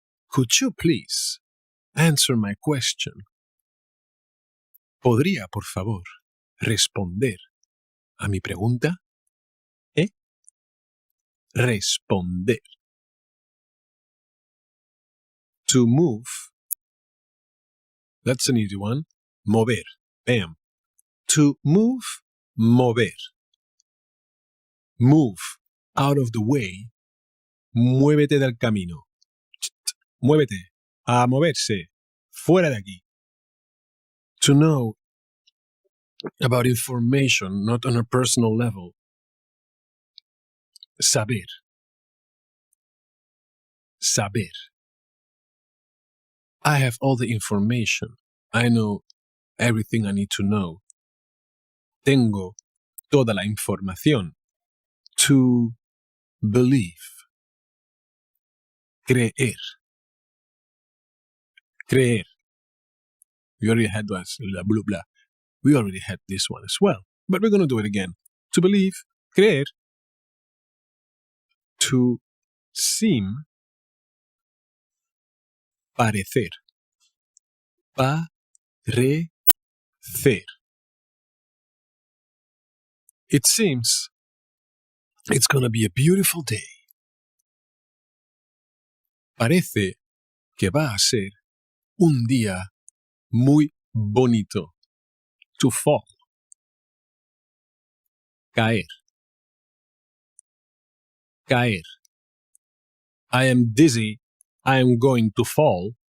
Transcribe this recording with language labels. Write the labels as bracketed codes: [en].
[en] Could you please answer my question? [es] ¿Podría, por favor, responder a mi pregunta? Responder. [en] To move. That's an easy one. Mover. Bam. To move, mover. Move out of the way. [es] Muévete del camino. Muévete. A moverse. Fuera de aquí. [en] To know about information, not on a personal level. [es] Saber. Saber. [en] I have all the information. I know everything I need to know. [es] Tengo toda la información. [en] To believe. [es] Creer. Creer. [en] We already had that, blah, blah, blah. We already had this one as well. But we're going to do it again. To believe. Creer. To seem. [es] Parecer. Parecer. [en] It seems it's going to be a beautiful day. [es] Parece que va a ser un día muy bonito. [en] To fall. [es] Caer. [en] Caer. I am dizzy. I am going to fall.